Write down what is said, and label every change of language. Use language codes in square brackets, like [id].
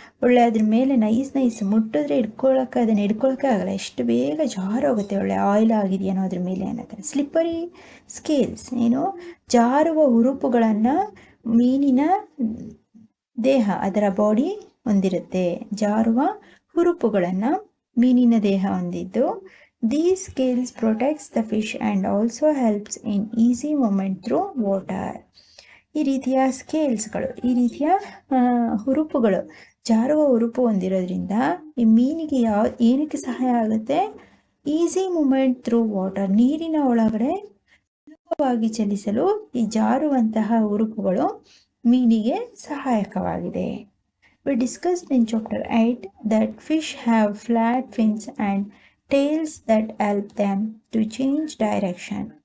[kn] ಒಳ್ಳೆ ಅದ್ರ ಮೇಲೆ ನೈಸ್ ಮುಟ್ಟಿದ್ರೆ ಅದನ್ನು ಹಿಡ್ಕೊಳಕ್ಕೆ ಆಗಲ್ಲ, ಎಷ್ಟು ಬೇಗ ಜಾರೋಗುತ್ತೆ, ಒಳ್ಳೆ ಆಯಿಲ್ ಆಗಿದೆಯೇನೋ ಅದ್ರ ಮೇಲೆ ಅನ್ನೋದು. ಸ್ಲಿಪ್ಪರಿ ಸ್ಕೇಲ್ಸ್ ಜಾರುವ ಉರುಪುಗಳನ್ನು ಮೀನಿನ ದೇಹ, ಅದರ ಬಾಡಿ ಹೊಂದಿರುತ್ತೆ. ಜಾರುವ ಉರುಪುಗಳನ್ನು ಮೀನಿನ ದೇಹ ಹೊಂದಿದ್ದು, [en] these scales protects the fish and also helps in easy movement through water. [kn] ಈ ರೀತಿಯ ಸ್ಕೇಲ್ಸ್ಗಳು, ಈ ರೀತಿಯ ಉರುಪುಗಳು, ಜಾರುವ ಉರುಪು ಹೊಂದಿರೋದ್ರಿಂದ ಈ ಮೀನಿಗೆ ಏನಕ್ಕೆ ಸಹಾಯ ಆಗುತ್ತೆ? [en] easy movement through water, [kn] ನೀರಿನ ಒಳಗಡೆ ಸುಲಭವಾಗಿ ಚಲಿಸಲು ಈ ಜಾರುವಂತಹ ಉರುಪುಗಳು ಮೀನಿಗೆ ಸಹಾಯಕವಾಗಿದೆ. [en] We discussed in chapter 8 that fish have flat fins and tails that help them to change direction.